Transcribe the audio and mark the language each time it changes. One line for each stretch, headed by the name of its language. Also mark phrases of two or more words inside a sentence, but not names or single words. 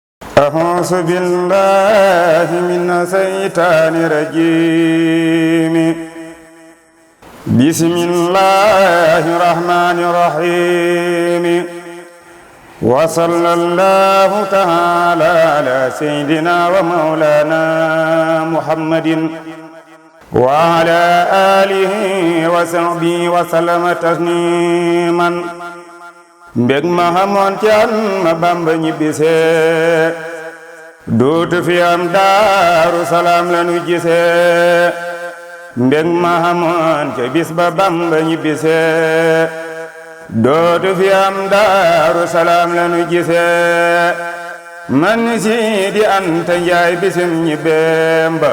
Arabic: أعوذ بالله من الشيطان الرجيم بسم الله الرحمن الرحيم وصلى الله تعالى على سيدنا ومولانا محمد وعلى آله وصحبه وسلم تسليما
Wolof: mbég ma xamoon ci an ma Bamba ñibbisee dootu fi am Daaru Salaam lanu gisee mbég ma xamoon ca bis ba Bamba ñibbisee dootu fi am Daaru Salaam lanu gisee man Sidi Anta Njaay bisim ñibbeem ba